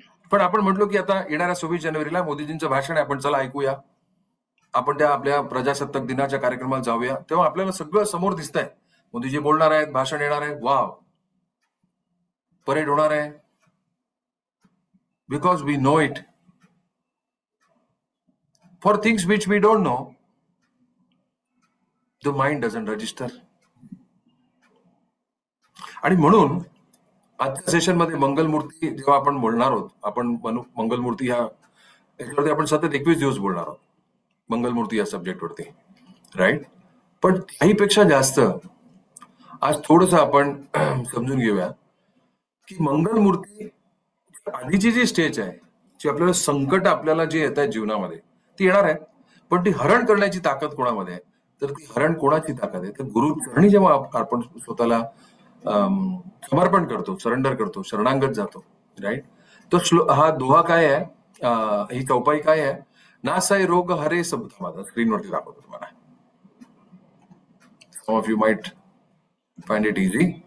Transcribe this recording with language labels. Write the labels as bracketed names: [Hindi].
[Marathi] पण आपण म्हटलो की आता येणाऱ्या 26 जानेवारीला मोदीजींचं भाषण आहे, आपण चला ऐकूया. आपण त्या आपल्या प्रजासत्ताक दिनाच्या कार्यक्रमाला जाऊया. तेव्हा आपल्याला सगळं समोर दिसतंय. मोदीजी बोलणार आहेत, भाषण येणार आहे, वाव, परेड होणार आहे. [English] Because we know it. For things which we don't know, the mind doesn't register. [Marathi] आणि म्हणून आजच्या सेशन मध्ये मंगलमूर्ती जेव्हा आपण बोलणार आहोत, आपण मंगलमूर्ती याच्यावरती आपण सतत 21 दिवस बोलणार आहोत, मंगलमूर्ती या सब्जेक्टवरती, राईट. पण त्याहीपेक्षा जास्त आज थोडस आपण समजून घेऊया की मंगलमूर्ती आधीची जी स्टेज आहे, जी आपल्याला संकट आपल्याला जे येत आहेत जीवनामध्ये ती येणार आहे, पण ती हरण करण्याची ताकद कोणामध्ये आहे? तर ती हरण कोणाची ताकद आहे? तर गुरुचरणी जेव्हा आपण स्वतःला समर्पण करतो, सरेंडर करतो, शरणांगत जातो, राईट. तो हा दोहा काय आहे, ही चौपाई काय आहे? [Awadhi] नासाई रोग हरे सब. [Marathi] माझा स्क्रीनवरती दाखवतो तुम्हाला. [English] Some of you might find it easy.